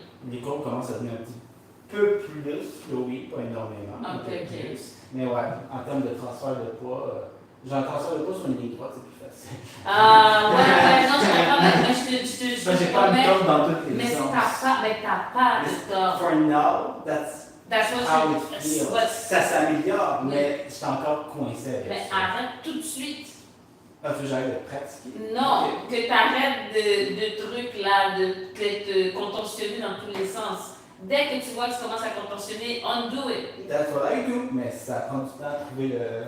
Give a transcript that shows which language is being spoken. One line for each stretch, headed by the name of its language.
French: Les cours commencent à devenir un petit peu plus fluide, pas énormément. Mais ouais, en termes de transfert de poids, j'en transfère de poids sur une ligne droite, c'est plus facile. Non, je comprends, mais je j'ai pas de tort dans toutes les sens. Mais t'as pas de tort.
English: For now, that's how it feels.
French: Ça s'améliore, mais je suis encore coincé avec mais ça. arrête tout de suite. Ah, faut que j'arrête de pratiquer. Non, que t'arrêtes de trucs là, de te contorsionner dans tous les sens. Dès que tu vois que tu commences à contorsionner,
English: undo it. That's what I do,
French: mais ça prend du temps à trouver